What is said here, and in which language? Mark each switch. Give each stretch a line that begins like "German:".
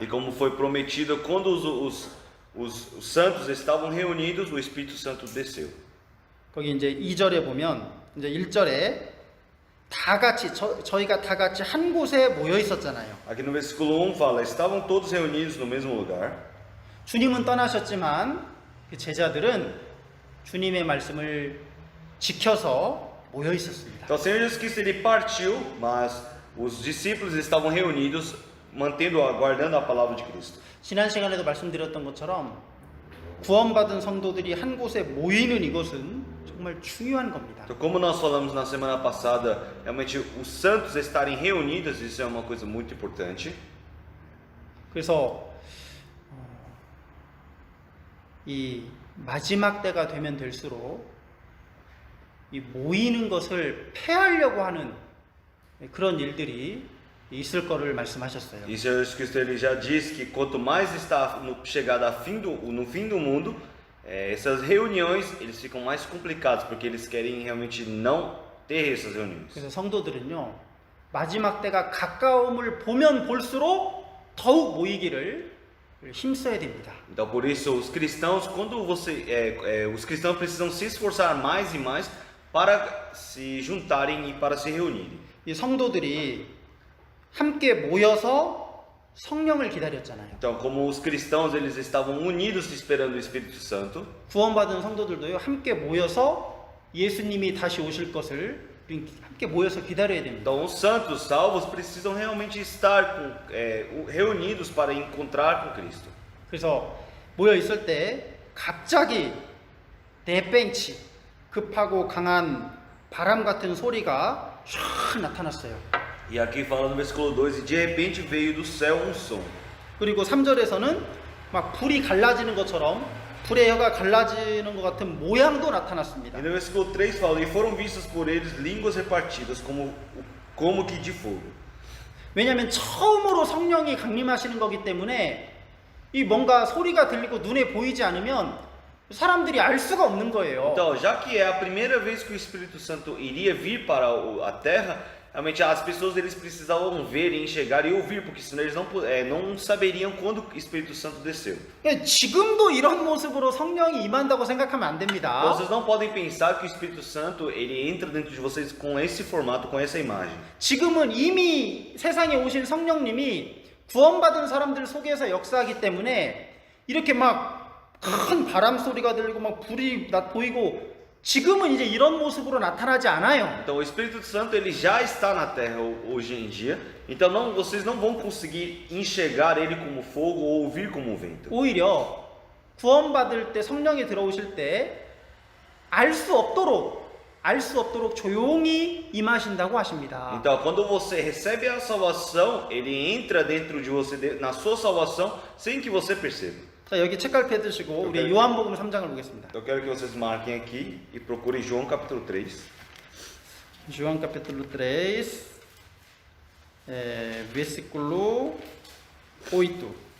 Portuguese: E como foi prometido, quando os santos estavam reunidos, o Espírito Santo desceu.
Korean: 거기 이제 2절에 보면 이제 1절에 다 같이 저희가 다 같이 한 곳에 모여 있었잖아요.
Portuguese: Aqui no versículo 1 fala: estavam todos reunidos no mesmo lugar.
Korean: 주님은 떠나셨지만 그 제자들은 주님의 말씀을 지켜서 모여 있었습니다.
Portuguese: Então o Senhor Jesus Cristo ele partiu, mas os discípulos estavam reunidos, aguardando a palavra de Cristo.
Korean: 지난 시간에도 말씀드렸던 것처럼 구원받은 성도들이 한 곳에 모이는 이것은 정말 중요한 겁니다.
Portuguese: Então, como nós falamos na semana passada, realmente os santos estarem reunidos, isso é uma coisa muito importante.
Korean: 그래서 이 마지막 때가 되면 될수록 이 모이는 것을 폐하려고 하는 그런 일들이 있을 거를 말씀하셨어요.
Portuguese: E o Senhor Jesus Cristo ele já disse que quanto mais está chegada no fim do mundo, essas reuniões eles ficam mais complicadas porque eles querem realmente não ter essas reuniões.
Korean: 그래서 성도들은요 마지막 때가 가까움을 보면 볼수록 더욱 모이기를 힘써야 됩니다.
Portuguese: Então por isso os cristãos os cristãos precisam se esforçar mais e mais para se juntarem e para se reunirem.
Korean: 이 성도들이 함께 모여서 성령을 기다렸잖아요.
Portuguese: Então, como os cristãos eles estavam unidos esperando o Espírito Santo,
Korean: 구원받은 성도들도요 함께 모여서 예수님이 다시 오실 것을 함께 모여서 기다려야 됩니다.
Portuguese: então os santos salvos precisam realmente estar reunidos para encontrar com Cristo.
Korean: 그래서 모여 있을 때 갑자기 대ben치 급하고 강한 바람 같은 소리가 쫙 나타났어요.
Portuguese: E aqui fala no versículo 2, e de repente veio do céu um som.
Korean: 그리고 3절에서는 막 불이 갈라지는 것처럼 불의 혀가 갈라지는 것 같은 모양도 나타났습니다.
Portuguese: E no versículo 3 fala, e foram vistas por eles línguas repartidas como que de fogo.
Korean: 왜냐하면 처음으로 성령이 강림하시는 거기 때문에 이 뭔가 소리가 들리고 눈에 보이지 않으면 사람들이 알 수가 없는 거예요.
Portuguese: Então, já que é a primeira vez que o Espírito Santo iria vir para a terra, realmente as pessoas eles precisavam ver, enxergar e ouvir, porque senão eles não saberiam quando o Espírito Santo desceu.
Korean: 지금도 이런 모습으로 성령이 임한다고 생각하면 안 됩니다.
Portuguese: Então, vocês não podem pensar que o Espírito Santo ele entra dentro de vocês com esse formato, com essa imagem.
Korean: 지금은 이미 세상에 오신 성령님이 구원받은 사람들 속에서 역사하기 때문에 이렇게 막 큰 바람 소리가 들리고 막 불이 보이고 지금은 이제 이런 모습으로 나타나지 않아요.
Portuguese: Então o Espírito Santo ele já está na terra hoje em dia. Então vocês não vão conseguir enxergar ele como fogo ou ouvir como vento.
Korean: 오히려 구원받을 때 성령이 들어오실 때 알 수 없도록 조용히 임하신다고 하십니다.
Portuguese: Então quando você recebe a salvação, ele entra dentro de você na sua salvação sem que você perceba.
Korean: 자, 여기 책갈 펴두시고 우리 오케이. 요한복음 3장을 보겠습니다.
Portuguese: Eu quero que vocês marquem aqui e procurem João capítulo 3. João capítulo 3, versículo 8.